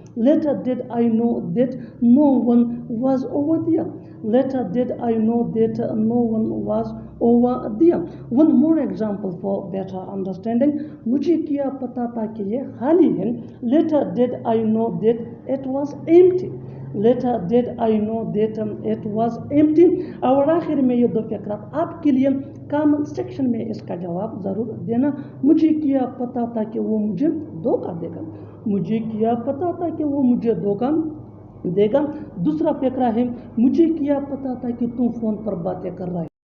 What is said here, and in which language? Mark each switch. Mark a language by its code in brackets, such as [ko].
[en] Later did I know that no one was over there. Later did I know that no one was over there. One more example for better understanding. [ur] مجھے کیا پتا تھا کہ یہ خالی ہے. [en] Later did I know that it was empty. Later did I know that it was empty. [ur] اور آخر میں یہ دو فقرات آپ کے لیے کامن سیکشن میں اس کا جواب ضرور دینا. مجھے کیا پتا تھا کہ وہ مجھے دھوکہ دے گا. مجھے کیا پتا تھا کہ وہ مجھے دھوکہ دے گا. دوسرا فقرہ ہے مجھے کیا پتا تھا کہ تم فون پر باتیں کر رہے.